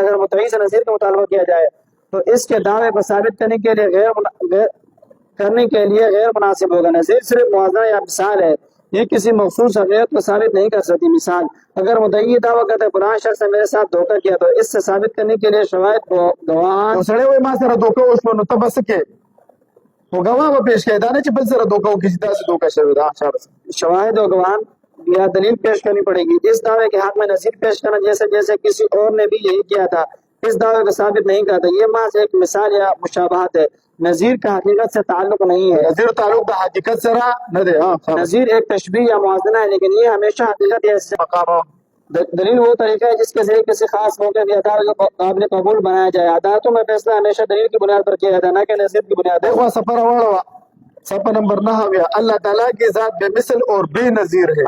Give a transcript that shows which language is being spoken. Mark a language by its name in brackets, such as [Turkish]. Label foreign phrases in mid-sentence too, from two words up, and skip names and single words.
[Urdu] اگر مدعی سے نظیر کا مطالبہ کیا جائے تو اس کے دعوے کو ثابت کرنے کے لیے غیر مناسب ہوگا. نظیر صرف موازنہ یا مثال ہے، یہ کسی مخصوص حقیقت کو ثابت نہیں کر سکتی. مثال، اگر مدعی یہ دعویٰ کرتا ہے فلاں شخص نے میرے ساتھ دھوکہ کیا تو اس سے ثابت کرنے کے لیے شواہد گواہان. [Pashto] یو سړی وایي ما سره دوکه وشوه نو ته به څه کوې؟ خو ګواه به پیش کوې، دا نه چې بل سره دوکه وکړي چې داسې دوکه شوې ده. [Urdu] شواہد و گواہان یا دلیل پیش کرنی پڑے گی. اس دعوے کے حق میں نظیر پیش کرنا جیسے کسی اور نے بھی یہی کیا تھا اس دعوے کو ثابت نہیں کرتا. یہ محض ایک مثال یا مشابہت ہے، نظیر کا حقیقت سے تعلق نہیں ہے. [Pashto] نظیر تعلق د حقیقت سره نه دی. [Urdu] نظیر ایک تشبیہ یا موازنہ ہے، لیکن یہ ہمیشہ حقیقت یا مقام. دلیل وہ طریقہ ہے جس کے ذریعے کسی خاص موقع کی عدالت کو قابل قبول بنایا جائے. عدالتوں میں فیصلہ ہمیشہ دلیل کی بنیاد پر کیا جاتا ہے، نہ کہ نظیر کی بنیاد پر. دیکھو سفر والا صفحہ نمبر 9، اللہ تعالیٰ کی ذات بے مثل اور بے نظیر ہے.